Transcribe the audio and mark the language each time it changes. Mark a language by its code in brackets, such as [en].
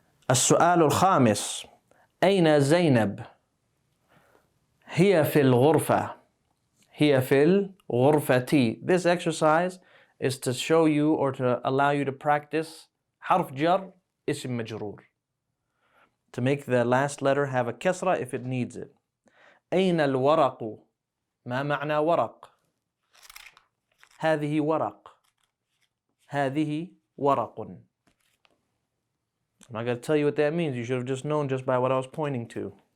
[ar] السؤال الخامس. أين زينب؟ هي في الغرفة. هي في الغرفة. [en] This exercise is to show you or to allow you to practice [ar] حرف جر اسم مجرور. [en] To make the last letter have a kasra if it needs it. [ar] أين الورق؟ ما معنى ورق؟ هذه ورق. هذه ورق. [en] I'm not going to tell you what that means. You should have just known just by what I was pointing to.